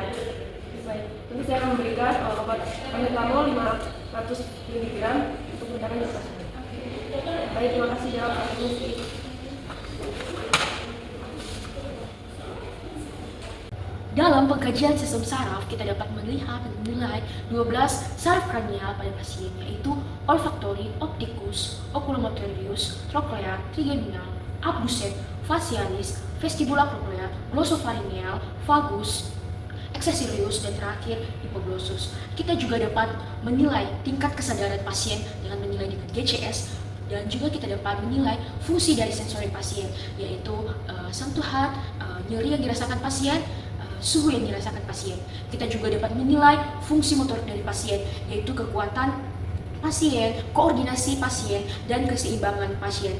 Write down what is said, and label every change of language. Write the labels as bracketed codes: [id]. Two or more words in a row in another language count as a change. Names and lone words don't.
[id] Baik, nanti saya akan memberikan obat paracetamol 500 mg untuk meredakan nyeri pasien. Baik, terima kasih jawab permisi. Dalam pengkajian sistem saraf, kita dapat melihat dan menilai 12 saraf kranial pada pasien, yaitu olfaktori, optikus, oculomotorius, troklear, trigeminal, abducens, facialis, vestibulocochlear, glosopharyngeal, vagus, accessorius, dan terakhir hipoglossus. Kita juga dapat menilai tingkat kesadaran pasien dengan menilai tingkat GCS, dan juga kita dapat menilai fungsi dari sensori pasien, yaitu sentuhan, nyeri yang dirasakan pasien, suhu yang dirasakan pasien. Kita juga dapat menilai fungsi motorik dari pasien, yaitu kekuatan pasien, koordinasi pasien, dan keseimbangan pasien.